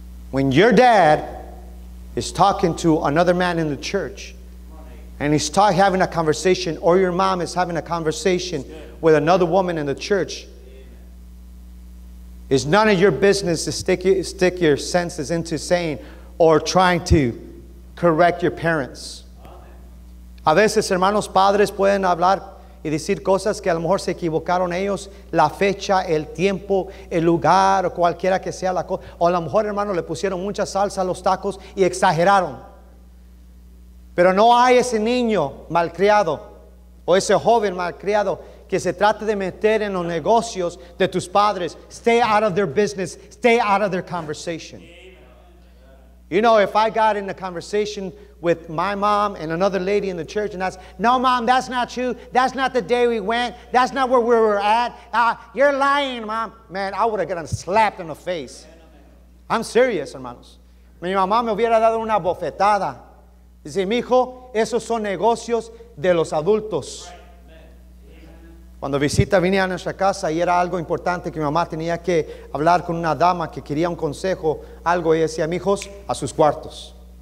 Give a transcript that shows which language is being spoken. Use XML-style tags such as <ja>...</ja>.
<en>When your dad is talking to another man in the church, and he's having a conversation, or your mom is having a conversation with another woman in the church, it's none of your business to stick your senses into saying or trying to correct your parents.</en> <es>A veces, hermanos, padres pueden hablar y decir cosas que a lo mejor se equivocaron ellos, la fecha, el tiempo, el lugar, o cualquiera que sea la cosa. O a lo mejor, hermanos, le pusieron mucha salsa a los tacos y exageraron. Pero no hay ese niño malcriado o ese joven malcriado que se trate de meter en los negocios de tus padres.</es> <en>Stay out of their business. Stay out of their conversation. You know, if I got in a conversation with my mom and another lady in the church and that's, no, mom, that's not true. That's not the day we went. That's not where we were at. You're lying, mom. Man, I would have gotten slapped in the face. I'm serious, hermanos.</en> <es>Mi mamá me hubiera dado una bofetada. Dice, mi hijo, esos son negocios de los adultos. Cuando visita venía a nuestra casa y era algo importante que mi mamá tenía que hablar con una dama que quería un consejo, algo, y decía, mi hijos, a sus cuartos.</es>